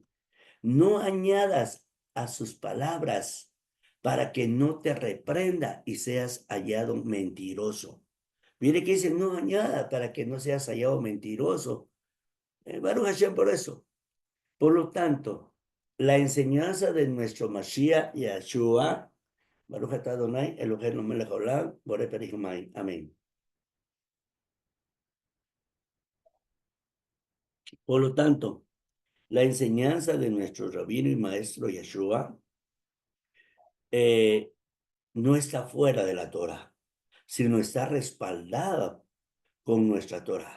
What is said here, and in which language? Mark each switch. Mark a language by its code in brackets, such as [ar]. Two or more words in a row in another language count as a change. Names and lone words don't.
[es] No añadas a sus palabras para que no te reprenda y seas hallado mentiroso. Mire que dice, no añada para que no seas hallado mentiroso. [he] ברוך השם [es] por eso. Por lo tanto, la enseñanza de nuestro Mashiach Yahshua, [he] ברוך אתה אדני אלהינו מלך העולם בורא פרי ומים. [es] Amén. Por lo tanto, la enseñanza de nuestro rabino y maestro Yahshua no está fuera de la Torah, sino está respaldada con nuestra Torah.